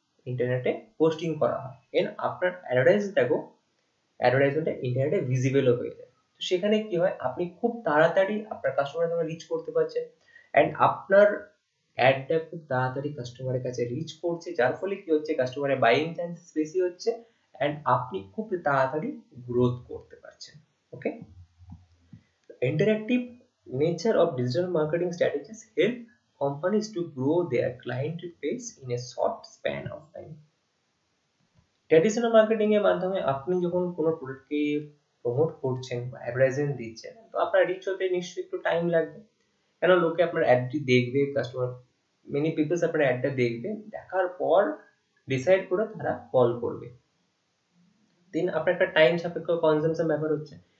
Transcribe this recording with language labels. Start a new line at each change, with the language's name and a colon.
Bangla: ইন্টারনেটে পোস্টিং করা হয়, এন্ড আপনার অ্যাডভার্টাইজমেন্টটা ইন্টারনেটে ভিজিবলও হয়ে যায়। তো সেখানে কি হয়, আপনি খুব তাড়াতাড়ি আপনার কাস্টমারের সঙ্গে রিচ করতে পারছেন, অ্যান্ড আপনার অ্যাডটা খুব তাড়াতাড়ি কাস্টমারের কাছে রিচ করছে, যার ফলে কি হচ্ছে, কাস্টমারের বাইং চান্সেস বেশি হচ্ছে, অ্যান্ড আপনি খুব তাড়াতাড়ি গ্রোথ করতে পারছেন।
English: Okay, interactive nature of digital marketing strategies help companies to grow their client base in a short span of time.
Bangla: Traditional marketing এর মাধ্যমে আপনি যখন কোনো প্রোডাক্টকে প্রমোট করছেন বা অ্যাডভার্টাইজমেন্ট দিচ্ছেন, তো আপনার রিচ হতে নিশ্চয়ই একটু টাইম লাগবে, কেন লোকে আপনার অ্যাডটি দেখবে, কাস্টমার মেনি পিপলস আপনার অ্যাডটা দেখবে, দেখার পর ডিসাইড করে তারা কল করবে, দেন আপনার একটা টাইম সাপেক্ষ কনজাম্পশন ব্যাপার হচ্ছে।